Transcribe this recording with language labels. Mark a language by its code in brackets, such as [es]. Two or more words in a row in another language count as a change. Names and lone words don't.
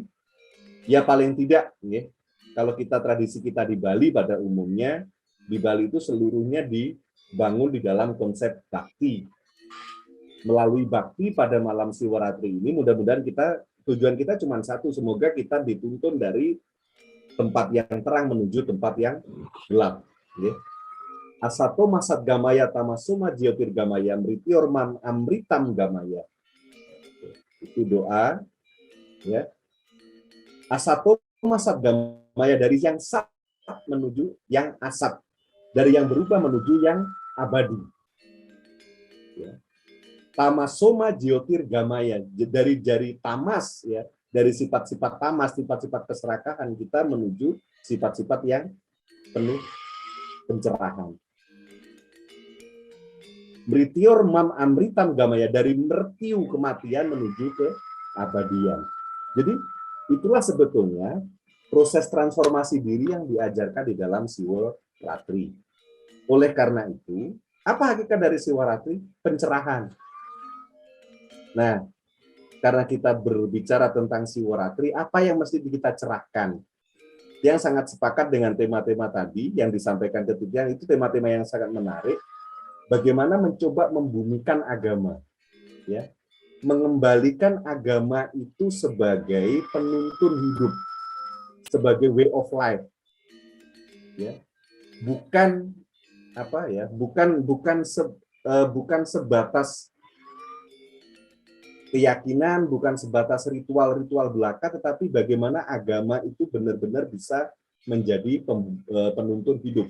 [id] Ya paling tidak, ya, kalau tradisi kita di Bali pada umumnya, di Bali itu seluruhnya dibangun di dalam konsep bakti. Melalui bakti pada malam siwaratri ini, mudah-mudahan tujuan kita cuma satu, semoga kita dituntun dari tempat yang terang menuju tempat yang gelap. Ya. [sa] असतो मा सद् गमय तमसो मा ज्योतिर् गमय मृत्योर् मा अमृतं गमय. [id] Itu doa. Ya. [sa] असतो मा सद् गमय, [id] dari yang sat menuju yang asat, dari yang berubah menuju yang abadi. Ya. [sa] तमसो मा ज्योतिर् गमय, [id] dari jari tamas, ya, dari sifat-sifat tamas, sifat-sifat keserakahan kita menuju sifat-sifat yang penuh pencerahan. [sa] मृत्योर् मा अमृतं गमय, [id] dari mertiu kematian menuju ke abadian. Jadi itulah sebetulnya proses transformasi diri yang diajarkan di dalam siwa ratri. Oleh karena itu, apa hakikat dari siwa ratri? Pencerahan. Nah, karena kita berbicara tentang siwa ratri, apa yang mesti kita cerahkan? Yang sangat sepakat dengan tema-tema tadi yang disampaikan ketiga, itu tema-tema yang sangat menarik. Bagaimana mencoba membumikan agama, ya, mengembalikan agama itu sebagai penuntun hidup, sebagai [en] way of life, [id] ya, bukan bukan sebatas keyakinan, bukan sebatas ritual-ritual belaka, tetapi bagaimana agama itu benar-benar bisa menjadi penuntun hidup.